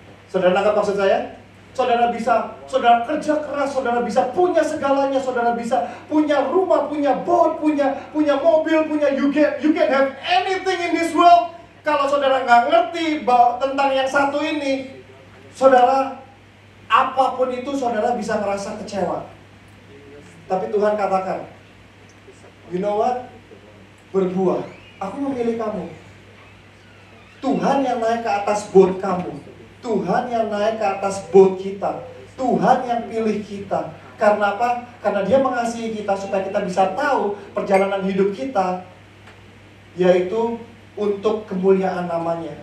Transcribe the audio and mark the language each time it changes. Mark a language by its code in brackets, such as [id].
[id] Saudara nangkap maksud saya? Saudara kerja keras, saudara bisa punya segalanya, saudara bisa punya rumah, punya boat, punya mobil, [en] you can have anything in this world. [id] Kalau saudara nggak ngerti tentang yang satu ini, saudara, apapun itu saudara bisa merasa kecewa. Tapi Tuhan katakan, [en] you know what? [id] Berbuah. Aku memilih kamu. Tuhan yang naik ke atas boat kamu. Tuhan yang naik ke atas boat kita. Tuhan yang pilih kita. Karena apa? Karena Dia mengasihi kita supaya kita bisa tahu perjalanan hidup kita, yaitu untuk kemuliaan namanya.